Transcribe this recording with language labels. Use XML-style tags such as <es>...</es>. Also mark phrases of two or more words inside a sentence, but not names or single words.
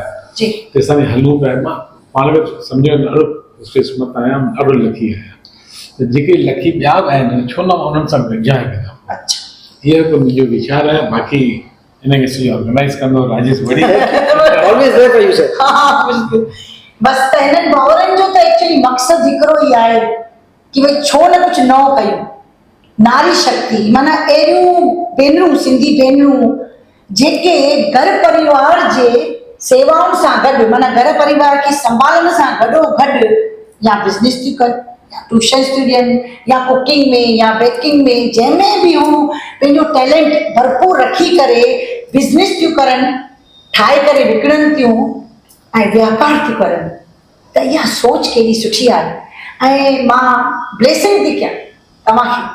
<sd>जी तेसां हलूं पिया मां पाण खे सम्झो ॾाढो क़िस्मत आहियां ॾाढो लकी आहियां त जेके लकी ॿिया बि आहिनि छो न मां उन्हनि सां गॾिजां हिकदमि अच्छा इहो हिकु मुंहिंजो वीचार आहे बाक़ी हिनखे सॼी ऑर्गेनाइज़ कंदो राजेश बड़ी</sd> <en>always there for you sir</en> <sd>हा बिल्कुलु बसि त हिननि भाउरनि जो त एक्चुअली मक़सदु हिकिड़ो ई आहे कि भई छो न कुझु नओं कयूं नारी शक्ति माना अहिड़ियूं भेनरूं सिंधी भेनरूं जेके घर परिवार जे सेवाउनि सां गॾु माना घर परिवार खे संभालण सां गॾोगॾु या बिज़नेस थियूं कनि या ट्यूशन्स थियूं ॾियनि या कुकिंग में या बेकिंग में जंहिंमें बि हू पंहिंजो टैलेंट भरपूर रखी करे बिज़नेस थियूं करनि ठाहे करे विकिणनि थियूं ऐं वापार थियूं करनि त इहा सोच केॾी सुठी आहे ऐं मां ब्लेसिंग थी कयां तव्हांखे</sd>